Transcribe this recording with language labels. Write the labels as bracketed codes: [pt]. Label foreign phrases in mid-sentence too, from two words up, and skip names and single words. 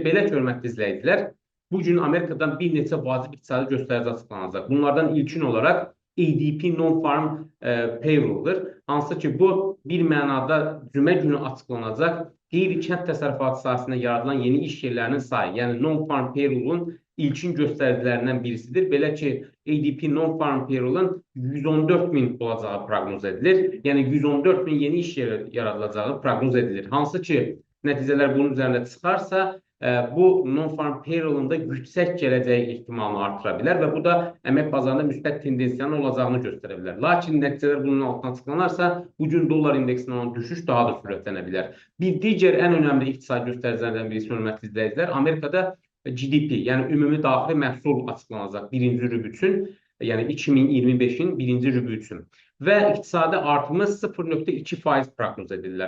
[az] Belə ki, hörmətli izləyicilər, bugün Amerikadan bir neçə vacib iqtisadi göstərici açıqlanacaq. Bunlardan ilkin olaraq ADP Non-Farm Payroll-dur. Hansı ki, bu bir mənada cümə günü açıqlanacaq qeyri-kənd təsərrüfatı sahəsində yaradılan yeni iş yerlərinin sayı, yəni non-farm payroll-un ilkin göstəricilərindən birisidir. Belə ki, ADP non-farm payroll-un 114 min olacağı proqnoz edilir. Yəni 114 min yeni iş yeri yaradılacağı proqnoz edilir. Hansı ki, nəticələr bunun üzərində çıxarsa, bu non-farm payroll-un da yüksək gələcəyi ehtimalını artıra bilər və bu da əmək bazarında müsbət tendensiyanın olacağını göstərə bilər. Lakin nəticələr bunun altına açıqlanarsa, bugün dollar indeksindən olan düşüş daha da sürətlənə bilər. Bir digər ən önəmli iqtisadi göstəricilərdən birisi, hörmətli izləyicilər, Amerikada GDP, yəni ümumi daxili məhsul açıqlanacaq birinci rübü üçün, yəni 2025-in birinci rübü üçün və iqtisadi artımı 0,2% proqnoz edirlər.